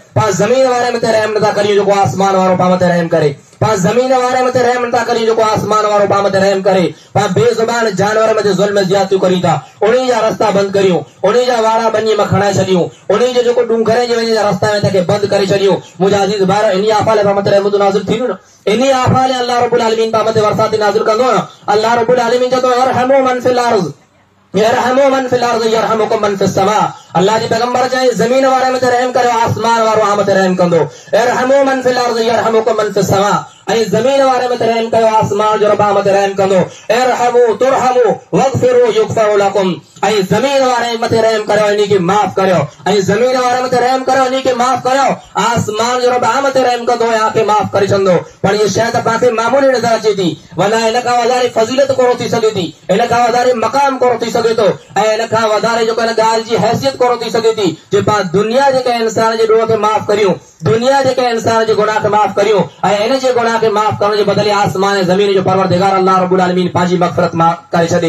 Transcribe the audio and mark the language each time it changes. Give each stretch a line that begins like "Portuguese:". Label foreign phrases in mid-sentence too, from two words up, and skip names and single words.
Sindhi: पाण ज़मीन वारे मथे रहम नथा करियूं जेको आसमान वारो पाण मथे रहम करे, पाण ज़मीन वारे मथे रहम नथा करियूं जेको आसमान वारो पाण मथे रहम करे। पाण बेज़ुबान जानवर मथे ज़ुल्म ज़्यादतियूं करियूं था, उन्ही जा रस्ता बंदि करियूं, उन्ही जा वाड़ा बनी में खणाए छॾियूं, उन्ही जो जेको डूंगरे जे वञे जा रस्ता में बंदि करे छॾियूं। मुंहिंजा अज़ीज़ भाइर, इन आफ़ाले पाण मथे रहमतूं नाज़िल थींदियूं न, इन आफ़ाले
Arabic: الله رب العالمين
Sindhi: पाण मथे वरसाती नाज़िल कंदो न।
Arabic: الله رب العالمين चवंदो يرحم من في الأرض، يرحم من في الأرض يرحمكم من في السماء.
Sindhi: अल्लाह जे पैगंबर चई ज़मीन वारे मथे रहम करियो, आसमान वारो आ मथे रहम कंदो।
Arabic: يرحم من في الأرض يرحمكم من في السماء,
Sindhi: ऐं ज़मीन वारे मथे रहम कयो, आसमान जो रब मथे रहम कंदो।
Arabic: ارحم ترحم واغفر يغفر لكم,
Sindhi: ऐं ज़मीन वारे मथे रहम करियो, इन खे माफ़ करियो, ऐं ज़मीन वारे मथे रहम करियो, इन खे माफ़ करियो, आसमान जो रब मथे रहम कंदो ऐं आखे माफ़ करे छॾंदो। पर इहा शइ त पाण खे मामूली नज़र अचे थी, वरना इन खां वधारे फज़ीलत कोन थी सघे थी, इन खां वधारे मक़ाम कोन थी सघे थो, ऐं इन खां वधारे जेको इन ॻाल्हि जी हैसियत कोन थी सघे थी जे पाण दुनिया जे कंहिं इंसान जे ॾोह खे माफ़ करियूं, दुनिया जे कंहिं इंसान जे गुनाह खे माफ़ करियूं, ऐं इन जे गुनाह खे माफ़ करण जे बदिले आसमान ऐं ज़मीन जो परवरदिगार
Arabic: الله رب العالمين
Sindhi: पंहिंजी मग़फ़िरत माफ़ करे छॾे।